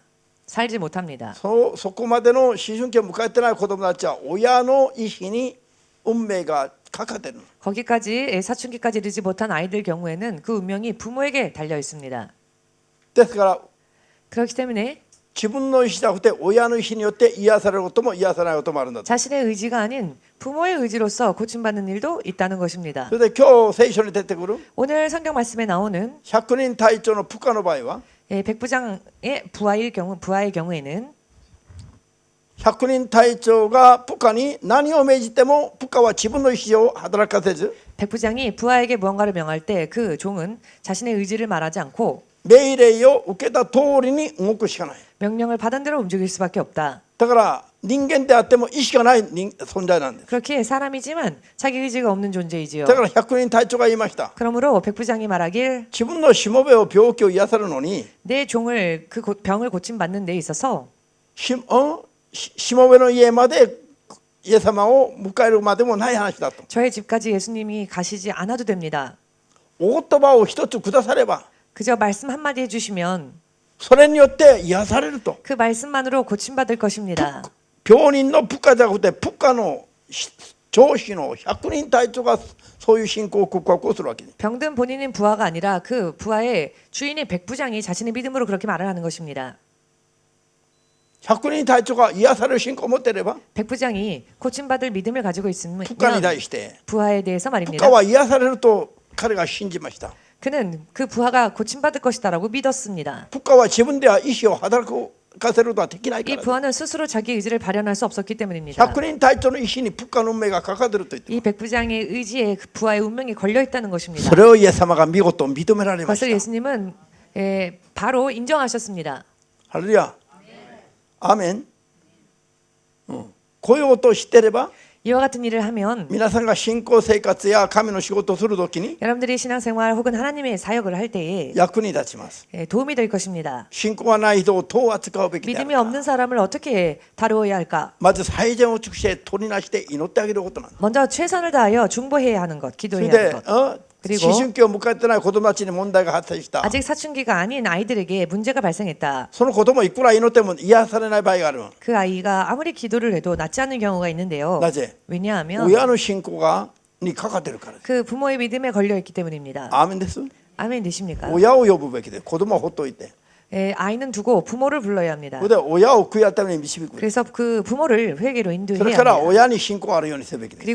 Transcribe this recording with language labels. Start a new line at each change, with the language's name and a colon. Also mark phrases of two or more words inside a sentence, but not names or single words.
Korean: 살지 못합니다.
Japanese: そこまでの思春期を迎えてない子供たちは親の意思に運命がかかっている
Korean: 거기까지 사춘기까지 이르지 못한 아이들 경우에는 그 운명이 부모에게 달려 있습니다.
Japanese: ですから
Korean: 그렇기 때문에
Japanese: 自分の意思じゃなくて親の意思によって癒されることも癒されないこともあるんだと
Korean: 자신의 의지가 아닌 부모의 의지로서 고침받는 일도 있다는 것입니다.
Japanese: それで今日聖書に出てくる
Korean: 오늘 성경 말씀에 나오는
Japanese: 百人隊長の部下の場合は
Korean: 백부장의 부하의 경우에는
Japanese: 百人隊長が部下に何を命じても部下は自分の意思を働かせず
Korean: 백부장이 부하에게 무언가를 명할 때 그 종은 자신의 의지를 말하지 않고
Japanese: 命令を受けた通りに動くしかない
Korean: 명령을 받은 대로 움직일 수밖에 없다.
Japanese: だから人間であっても意識がない存在なんです。
Korean: 그렇게 사람이지만 자기 의지가 없는 존재이지요.
Japanese: だから百人隊長が言いました。
Korean: 그러므로 백부장이 말하길
Japanese: 自分のしもべを病気を癒されるのに
Korean: 내 종을 그 병을 고침받는 데 있어서
Japanese: しもべの家までイエス様を迎えるまでもない話だと。
Korean: 저의 집까지 예수님이 가시지 않아도 됩니다.
Japanese: お言葉を一つくだされば
Korean: 그저 말씀 한마디 해주시면
Japanese: それによって癒されると。
Korean: 그 말씀만으로 고침받을 것입니다.
Japanese: 病人の部下じゃなくて部下の上司の百人隊長がそういう信仰を告白をするわけです。
Korean: 병든 본인은 부하가 아니라 그 부하의 주인의 백부장이 자신의 믿음으로 그렇게 말을 하는 것입니다.
Japanese: 百人隊長が癒される信仰を持っていれば
Korean: 백부장이 고침받을 믿음을 가지고 있으면
Japanese: 部下に対して
Korean: 부하에 대해서
Japanese: 部
Korean: 말입니다.
Japanese: 下は癒されると彼が信じました。
Korean: 그는 그 bu하가 고침받을 것이다라고 믿었습니다.
Japanese: 部下は自分では意思を働かせることはできないか
Korean: 이
Japanese: ら。
Korean: 부하는 스스로 자기 의지를 발현할 수 없었기 때문입니다.
Japanese: 百人隊長の意思に部下の運命がかかっていると言って
Korean: 이 백부장의 의지에 그 부하의 운명이 걸려 있다는 것입니다.
Japanese: それをイエス様が見事認められまし
Korean: 그것을
Japanese: た。
Korean: 예수님은 바로 인정하셨습니다.
Japanese: ハレルヤ。アーメン。こういうことを知っていれば
Korean: 이와 같은 일을 하면
Japanese: 皆さんが信仰生活や神の仕事をするときに
Korean: 여러분들이 신앙생활 혹은 하나님의 사역을 할 때에
Japanese: 役に立ちます。
Korean: 도움이 될 것입니다.
Japanese: 信仰がない人をどう扱うべきである
Korean: 믿음이
Japanese: か。
Korean: 없는 사람을 어떻게 다루어야 할까?
Japanese: まず最善を尽くして取りなして祈ってあげることなんです。
Korean: 먼저 최선을 다하여 중보해야 하는 것,
Japanese: それ
Korean: 기도해야
Japanese: で
Korean: 하는 것.
Japanese: 思
Korean: 그리고
Japanese: 春期を迎えてない子供たちに問題が発生した。
Korean: 아직 사춘기가 아닌 아이들에게 문제가 발생했다.
Japanese: その子供いくら祈っても癒されない場合がある。
Korean: 그 아이가 아무리 기도를 해도 낫지 않는 경우가 있는데요.
Japanese: なぜ
Korean: 왜냐하면
Japanese: 親の信仰にかかってるからです。
Korean: 그 부모의 믿음에 걸려 있기 때문입니다.
Japanese: アーメンです。
Korean: 아멘 되십니까?
Japanese: 親を呼ぶべきで子供はほっといて。
Korean: 아이는 두고 부모를 불러야 합니다.
Japanese: それで親を悔い改めに導く。
Korean: 그래서 그 부모를 회개로
Japanese: それ
Korean: 인도해야
Japanese: から
Korean: 합니다.
Japanese: 親に信仰があるようにするべきです。